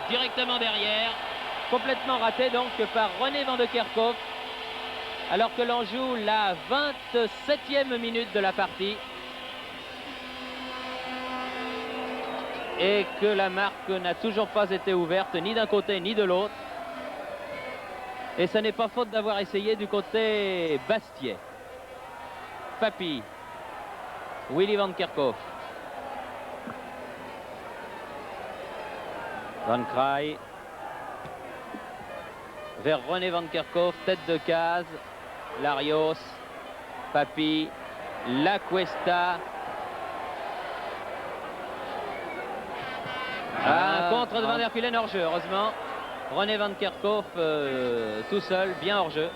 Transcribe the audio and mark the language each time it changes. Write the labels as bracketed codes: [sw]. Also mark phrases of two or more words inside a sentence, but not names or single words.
[fr] Directement derrière, complètement raté donc par René Van de Kerkhoff, alors que l'on joue la 27e minute de la partie. Et que la marque n'a toujours pas été ouverte ni d'un côté ni de l'autre. Et ce n'est pas faute d'avoir essayé du côté Bastiais. Papy, Willy Van Kerkhoff, Van Kraai vers René Van Kerkhoff, tête de case, Larios, Papy, La Cuesta. Un contre de Van der Kulen hors jeu, heureusement. René Van Kerkhoff tout seul, bien hors jeu.